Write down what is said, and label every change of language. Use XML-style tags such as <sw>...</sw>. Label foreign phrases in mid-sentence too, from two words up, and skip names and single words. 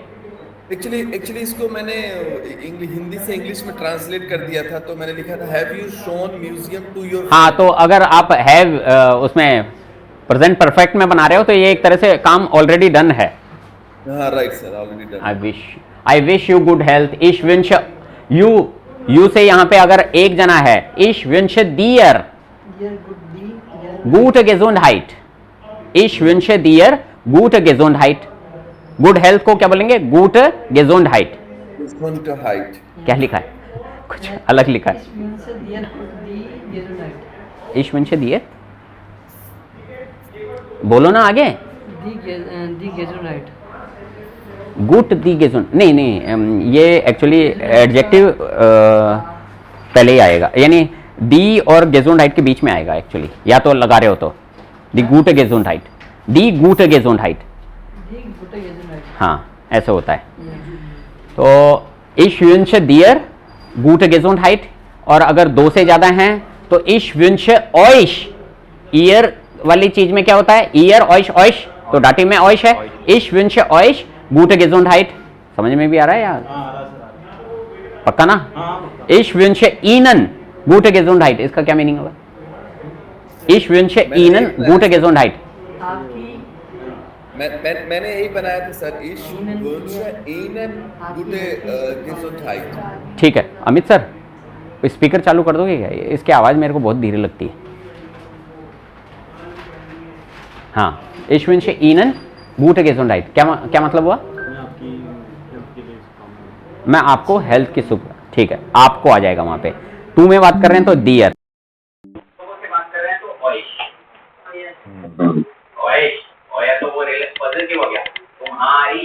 <hi>एक्चुअली इसको मैंने हिंदी से इंग्लिश में ट्रांसलेट कर दिया था, तो मैंने लिखा था</hi> <en>have you shown museum to your.</en> <hi>हाँ, तो अगर आप हैव उसमें</hi> <en>present perfect</en> <hi>में बना रहे हो तो ये एक तरह से काम</hi> <en>already done</en> <hi>है।</hi> <en>हाँ right sir, already done. I wish you good health,</en> <de>ich wünsch</de> <hi>यू यू से यहाँ पे अगर एक जना है,</hi> <de>ich wünsche dir gute Gesundheit, ich wünsche dir gute Gesundheit,</de> <en>good health</en> <hi>को क्या बोलेंगे?</hi> <de>gute Gesundheit। Gesundheit।</de> <hi>क्या लिखा है? कुछ अलग लिखा है।</hi> <de>ich wünsche dir,</de> <hi>बोलो ना आगे। गुड दी गेजुन, नहीं ये एक्चुअली एडजेक्टिव पहले ही आएगा, यानी दी और गेजुनहाइट के बीच में आएगा एक्चुअली, या तो लगा रहे हो तो</hi> <de>dir gute Gesundheit, dir gute Gesundheit,</de> <hi>हाँ ऐसे होता है। तो</hi> <de>ich wünsche dir gute Gesundheit,</de> <hi>और अगर दो से ज्यादा हैं तो</hi> <de>ich wünsche euch,</de> <hi>ईयर वाली चीज में क्या होता है?</hi> <de>ईयर euch euch,</de> <hi>तो डाटिव में euch है।</hi> <de>ich wünsche euch gute Gesundheit,</de> <hi>समझ में भी आ रहा है यार? पक्का ना?</hi> <de>ich wünsche ihnen gute Gesundheit,</de> <hi>इसका क्या मीनिंग होगा?</hi> <de>ich wünsche ihnen gute Gesundheit।</de> <hi>मैंने यही बनाया था सर,</hi> <de>ich wünsche ihnen gute Gesundheit।</de> <hi>ठीक है अमित सर, स्पीकर चालू कर दोगे क्या? इसकी आवाज मेरे को बहुत धीरे लगती है। हाँ,</hi> <de>ich wünsche ihnen gute Gesundheit,</de> <hi>क्या मतलब हुआ? मैं आपको हेल्थ की शुभ, ठीक है, आपको आ जाएगा वहां पे। तू में बात कर रहे हैं तो डियर, तो वो पॉजिटिव हो गया तुम्हारी।</hi>